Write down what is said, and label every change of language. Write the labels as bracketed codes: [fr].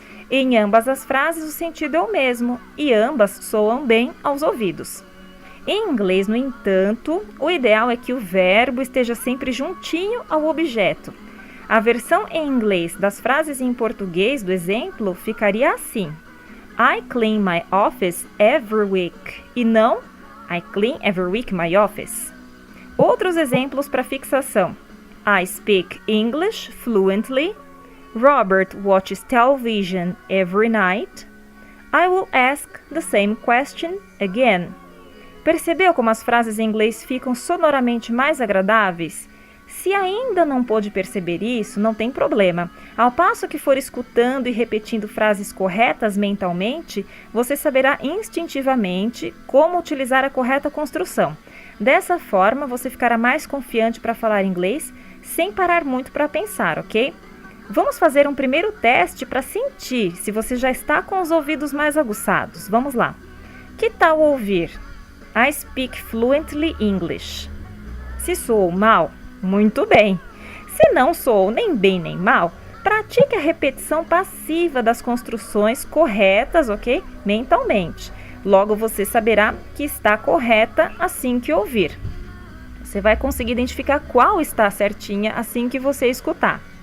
[pt] Em ambas as frases, o sentido é o mesmo e ambas soam bem aos ouvidos. Em inglês, no entanto, o ideal é que o verbo esteja sempre juntinho ao objeto. A versão em inglês das frases em português do exemplo ficaria assim: [en] I clean my office every week. [pt] E não [en] I clean every week my office. [pt] Outros exemplos para fixação. [en] I speak English fluently. Robert watches television every night. I will ask the same question again. [pt] Percebeu como as frases em inglês ficam sonoramente mais agradáveis? Se ainda não pôde perceber isso, não tem problema. Ao passo que for escutando e repetindo frases corretas mentalmente, você saberá instintivamente como utilizar a correta construção. Dessa forma, você ficará mais confiante para falar inglês sem parar muito para pensar, ok? Vamos fazer um primeiro teste para sentir se você já está com os ouvidos mais aguçados. Vamos lá. Que tal ouvir? [en] I speak fluently English. [pt] Se soou mal, muito bem. Se não soou nem bem nem mal, pratique a repetição passiva das construções corretas, ok? Mentalmente. Logo você saberá que está correta assim que ouvir. Você vai conseguir identificar qual está certinha assim que você escutar.